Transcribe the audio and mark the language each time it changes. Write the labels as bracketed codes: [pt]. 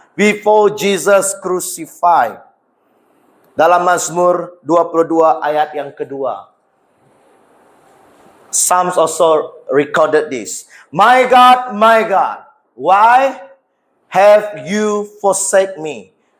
[en] Before Jesus crucified. [ms] Dalam Mazmur 22 ayat yang kedua. [en] Psalms also recorded this. My God, why have you forsake me?